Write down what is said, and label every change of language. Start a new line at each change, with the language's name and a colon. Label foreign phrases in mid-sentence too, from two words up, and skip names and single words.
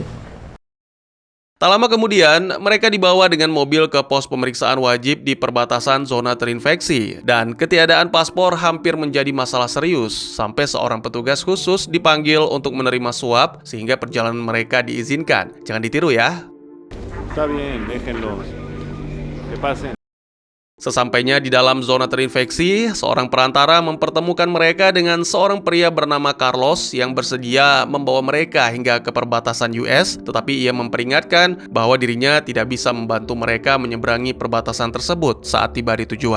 Indonesian: Tak lama kemudian, mereka dibawa dengan mobil ke pos pemeriksaan wajib di perbatasan zona terinfeksi. Dan ketiadaan paspor hampir menjadi masalah serius, sampai seorang petugas khusus dipanggil untuk menerima suap sehingga perjalanan mereka diizinkan. Jangan ditiru ya.
Spanish: Está bien, déjenlos. Que pasen.
Indonesian: Sesampainya di dalam zona terinfeksi, seorang perantara mempertemukan mereka dengan seorang pria bernama Carlos yang bersedia membawa mereka hingga ke perbatasan US, tetapi ia memperingatkan bahwa dirinya tidak bisa membantu mereka menyeberangi perbatasan tersebut saat tiba di tujuan.